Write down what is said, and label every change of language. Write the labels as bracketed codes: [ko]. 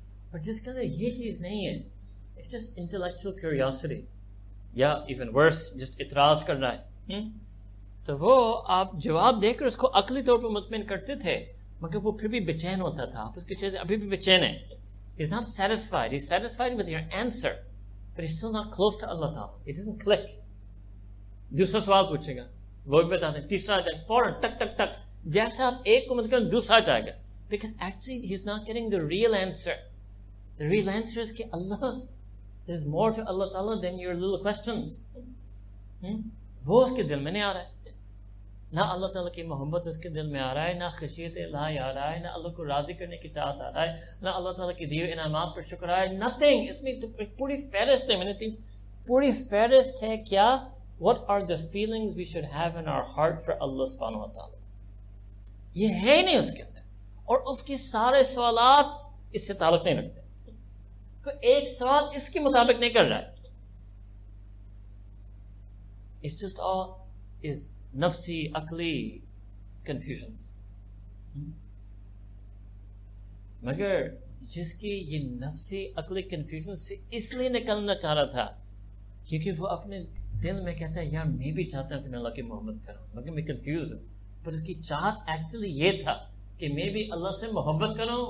[ur] اور جس کے اندر یہ چیز نہیں ہے, [en] it's just intellectual curiosity, [ur] یا [en] even worse [ur] جسٹ اعتراض کر رہا ہے, تو وہ آپ جواب دے کر اس کو عقلی طور پر مطمئن کرتے تھے, مگر وہ پھر بھی بے چین ہوتا تھا. آپ اس کے چہرے ابھی بھی بے چین ہے. [en] He's not satisfied. He's satisfied with your answer, but he's still not close to Allah Ta'ala. It doesn't click. [ur] دوسرا سوال پوچھے گا, وہ بھی بتا دیں, تیسرا جائے فوراً ٹک ٹک ٹک, جیسا آپ ایک کو مطلب دوسرا جائے گا. [en] Because actually he's not getting the real answer. The real answer is کہ Allah, there's more to Allah Ta'ala than your little questions. [ur] وہ اس کے دل میں نہیں آ رہا ہے. نہ اللہ تعالیٰ کی محبت اس کے دل میں آ رہا ہے, نہ خشیت الہی آ رہا ہے, نہ اللہ کو راضی کرنے کی چاہت آ رہا ہے, نہ اللہ تعالیٰ کی دیے انعامات پر شکر آ رہا ہے. [en] Nothing. [ur] اس میں پوری فہرست ہے, میں نے پوری فہرست ہے کیا, [en] what are the feelings we should have in our heart for Allah subhanahu wa ta'ala. [ur] یہ ہے ہی نہیں اس کے اندر, اور اس کے سارے سوالات اس سے تعلق نہیں رکھتے. کوئی ایک سوال اس کے مطابق نہیں کر رہا ہے. [en] It's just all is [ur] نفسی عقلی کنفیوژنس. مگر جس کی یہ نفسی عقلی کنفیوژن سے اس لیے نکلنا چاہ رہا تھا کیونکہ وہ اپنے دل میں کہتا ہے یار میں بھی چاہتا ہوں کہ میں اللہ کی محبت کروں, مگر میں کنفیوز ہوں. پر اس کی چاہت ایکچولی یہ تھا کہ میں بھی اللہ سے محبت کروں.